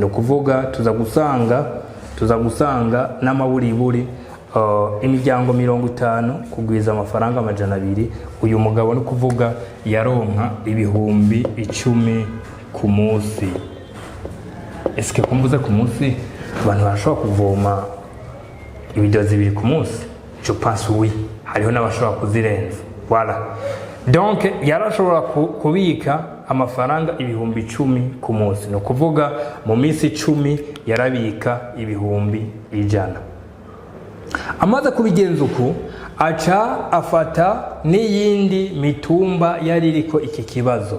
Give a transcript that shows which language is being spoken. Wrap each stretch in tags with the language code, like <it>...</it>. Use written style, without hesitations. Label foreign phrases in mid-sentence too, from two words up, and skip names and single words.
<rn>No kuvuga tuza gusanga n'amaburiburi imiryango 50 kugwiza amafaranga 200. Uyu mugabo no kuvuga yaronka ibihumbi 10 ku munsi. Eske kumbuza ku munsi abantu barashobora kuvoma ibido zibiri ku munsi?</rn> <fr>Je pense oui,</fr> <rn>hariho n'abashobora kuzirenza.</rn> <fr>Voilà, donc</fr> <rn>yarashobora kubika amafaranga ibihumbi 10 ku munsi. No kuvuga mu minsi 10 yarabika ibihumbi 100. Amaze kubigenza uku aca afata n'iyindi mitumba yari iriko iki kibazo.</rn>